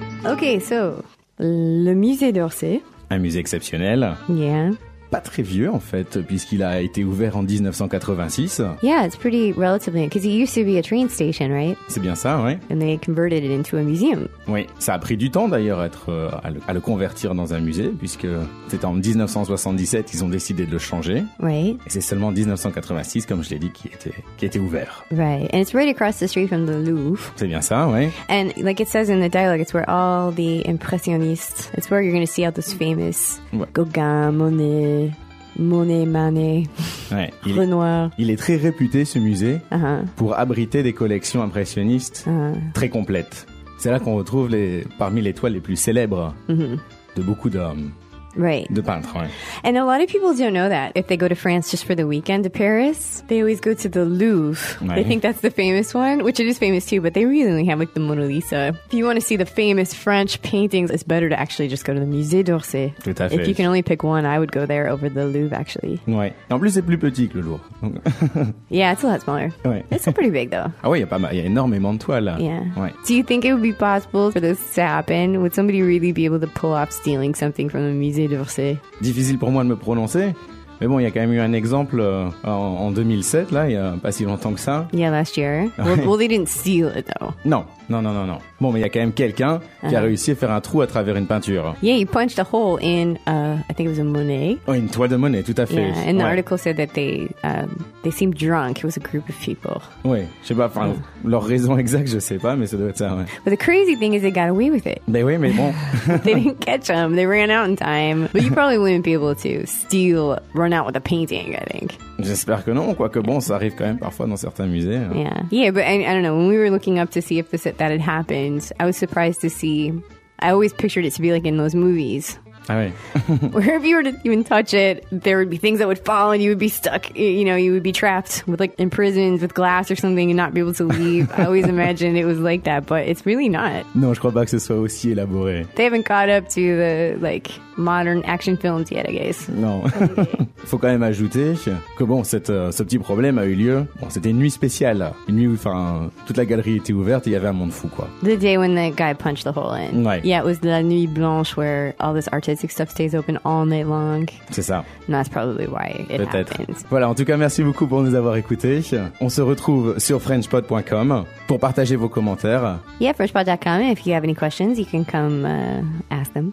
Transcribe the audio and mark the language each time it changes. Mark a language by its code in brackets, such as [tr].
[fr] Ok, so, le musée d'Orsay. Un musée exceptionnel. [en] Yeah. [fr] Pas très vieux, en fait, puisqu'il a été ouvert en 1986. [en] Yeah, it's pretty relatively, because it used to be a train station, right? [fr] C'est bien ça, ouais. [en] And they converted it into a museum. [fr] Oui, ça a pris du temps, d'ailleurs, à le convertir dans un musée, puisque c'est en 1977 qu'ils ont décidé de le changer. [en] Right. [fr] Et c'est seulement 1986, comme je l'ai dit, qui était ouvert. [en] Right, and it's right across the street from the Louvre. [fr] C'est bien ça, ouais. [en] And like it says in the dialogue, it's where all the impressionists, it's where you're going to see all those famous, ouais. Gauguin, Monet, [fr] ouais, Renoir. Il est très réputé, ce musée, pour abriter des collections impressionnistes très complètes. C'est là qu'on retrouve parmi les toiles les plus célèbres de beaucoup d'hommes. [en] Right. [fr] De peintres, ouais. [en] And a lot of people don't know that. If they go to France just for the weekend to Paris, they always go to the Louvre. [fr] Ouais. [en] They think that's the famous one, which it is famous too, but they really only have like the Mona Lisa. If you want to see the famous French paintings, it's better to actually just go to the Musée d'Orsay. [fr] Tout à fait. [en] If you can only pick one, I would go there over the Louvre, actually. [fr] Ouais. Et en plus, c'est plus petit que le Louvre. [en] Yeah, it's a lot smaller. [fr] Ouais. [en] It's pretty big, though. [fr] Ah ouais, il y a énormément de toiles. [en] Yeah. [fr] Ouais. [en] Do you think it would be possible for this to happen? Would somebody really be able to pull off stealing something from the Musée? [fr] Difficile pour moi de me prononcer, mais bon, il y a quand même eu un exemple en 2007, là, il n'y a pas si longtemps que ça. [en] Yeah, last year. Ouais. Well, they didn't steal it, though. [fr] Non. Bon, mais il y a quand même quelqu'un qui a réussi à faire un trou à travers une peinture. [en] Yeah, he punched a hole in, I think it was a Monet. [fr] Oh, une toile de Monet, tout à fait. [en] Yeah, and the article said that they seemed drunk, it was a group of people. [fr] Oui, je sais pas, enfin, leur raison exacte, je sais pas, mais ça doit être ça, ouais. [en] But the crazy thing is they got away with it. [fr] Ben oui, mais bon. [en] They didn't catch them, they ran out in time. But you probably wouldn't be able to steal, run out with a painting, I think. [fr] J'espère que non, quoique bon, ça arrive quand même parfois dans certains musées. Hein. Yeah. [en] Yeah, but I don't know, when we were looking up to see if this, that had happened, I was surprised to see, I always pictured it to be like in those movies. [fr] Ah oui. [en] Where if you were to even touch it, there would be things that would fall and you would be stuck, you know, you would be trapped with like imprisoned with glass or something and not be able to leave. I always imagined it was like that, but it's really not. [fr] Non, je crois pas que ce soit aussi élaboré. [en] They haven't caught up to the like modern action films yet, I guess. [fr] Non. Okay. Faut quand même ajouter que bon, ce petit problème a eu lieu. Bon, c'était une nuit spéciale. Une nuit où toute la galerie était ouverte et il y avait un monde fou, quoi. [en] The day when the guy punched the hole in. [fr] Ouais. [en] Yeah, it was la nuit blanche where all this art stuff stays open all night long. [fr] C'est ça. [en] And that's probably why it [fr] Peut-être. [en] Happens. [fr] Voilà, en tout cas, merci beaucoup pour nous avoir écoutés. On se retrouve sur frenchpod.com pour partager vos commentaires. [en] Yeah, frenchpod.com. If you have any questions, you can come ask them.